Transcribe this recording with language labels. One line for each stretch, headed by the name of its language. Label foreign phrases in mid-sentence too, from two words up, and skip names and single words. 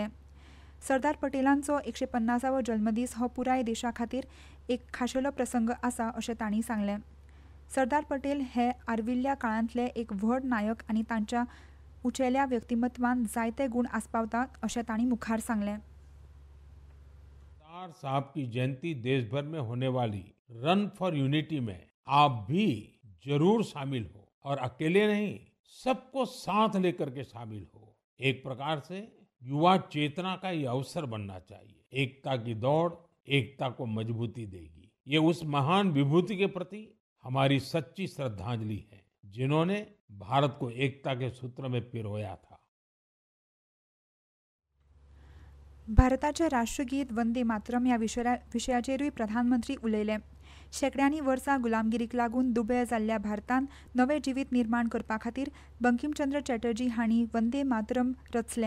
Konkani: सरदार पटेलांचो 150वो जल्मदीस हो पुराय देशा खातीर एक खाशेलो प्रसंग आसा अशें तांणी सांगलें. सरदार पटेल हे आर्विल्ल्या काळांतले एक व्हड नायक आनी तांच्या उचेल्या व्यक्तिमत्वान जायते गुण आस्पावतात अशें तांणी मुखार सांगलें.
Hindi: सरदार साहब की जयंती देश भर में होने वाली रन फॉर यूनिटी में आप भी जरूर शामिल हो और अकेले नहीं, सबको साथ लेकर के शामिल हो. एक प्रकार से युवा चेतना का ये अवसर बनना चाहिए. एकता की दौड़ एकता को मजबूती देगी. ये उस महान विभूति के प्रति हमारी सच्ची श्रद्धांजलि है जिन्होंने भारत को एकता के सूत्र में पिरोया था.
Konkani: भारताचे राष्ट्रगीत वंदे मातरम ह्या विशयाचेरूय प्रधानमंत्री उलयले. शेकड्यांनी वर्सां गुलामगिरीक लागून दुबळे जाल्ल्या भारतान नवें जिवीत निर्माण करपा खातीर बंकिमचंद्र चॅटर्जी हांणी वंदे मातरम रचलें.